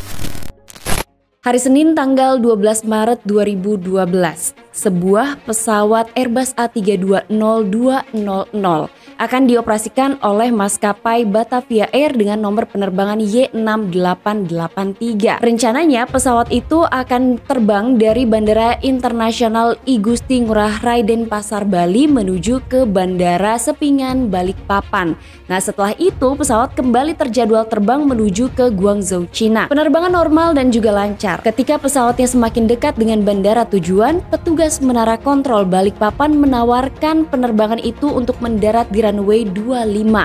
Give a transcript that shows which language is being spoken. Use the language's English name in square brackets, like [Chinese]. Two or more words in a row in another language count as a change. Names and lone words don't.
[Indonesian] Hari Senin tanggal 12 Maret 2012, sebuah pesawat Airbus A320-200 akan dioperasikan oleh maskapai Batavia Air dengan nomor penerbangan Y6883. Rencananya pesawat itu akan terbang dari Bandara Internasional I Gusti Ngurah Rai Denpasar, Bali menuju ke Bandara Sepingan, Balikpapan. Nah, setelah itu pesawat kembali terjadwal terbang menuju ke Guangzhou, Cina. Penerbangan normal dan juga lancar. Ketika pesawatnya semakin dekat dengan bandara tujuan, petugas menara kontrol Balikpapan menawarkan penerbangan itu untuk mendarat di runway 25.